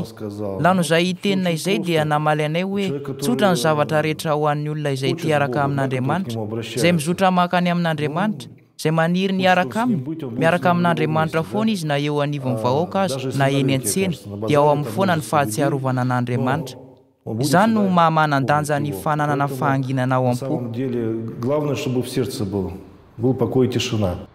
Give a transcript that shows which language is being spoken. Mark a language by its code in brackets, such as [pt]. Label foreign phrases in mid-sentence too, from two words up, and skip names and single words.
[mg] Lano izay tenina izay dia namaly anay hoe tsotra ny zavatra rehetra ho an'ny olona izay tiaraka amin'Andriamanitra, izay mizotra makany amin'Andriamanitra, izay maniry ny araka aminy, miaraka amin'Andriamanitra foana izy na eo anivon'ny vahoaka azy na eny an-tsena dia ao amin'ny foana ny fahatsiarovana an'Andriamanitra. Izany no mahamanan-danja ny fananana fahanginana ao am-po. [ru] Главное, чтобы в сердце был покой и тишина.